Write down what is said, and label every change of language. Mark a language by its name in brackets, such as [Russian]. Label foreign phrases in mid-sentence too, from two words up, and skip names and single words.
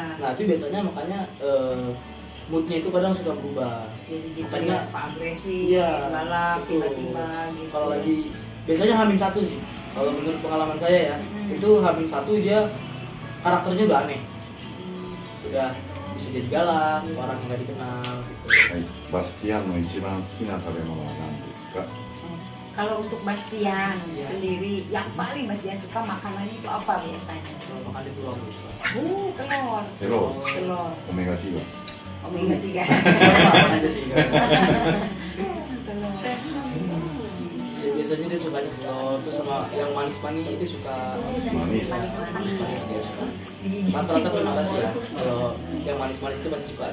[Indonesian] Nah itu biasanya makanya moodnya itu kadang suka berubah. Jadi gitu Makanya- ya, suka agresif, Iya, galak, betul. tiba-tiba gitu. Kalau lagi biasanya Hamin satu sih. Kalau menurut pengalaman saya ya, itu Hamin satu dia karakternya udah aneh. Udah bisa jadi galak, orang yang nggak dikenal. Gitu. [Japanese] はい、バスティアンの一番好きな食べ物は何ですか？ [Indonesian] Kalau untuk Bastian Iya. sendiri, yang paling Bastian suka makanannya itu apa biasanya? Kalau makan di pulau gitu. Telur. [Japanese] テロ、 [Indonesian] Telur. [Japanese] オメガティガ。 [Indonesian] Omega 3. Apa aja sih? Telur. Ya, biasanya dia sukanya telur, terus sama yang manis-manis itu suka. Manis. Manis-manis. Rata-rata terima kasih ya. Kalau yang manis-manis itu pasti suka.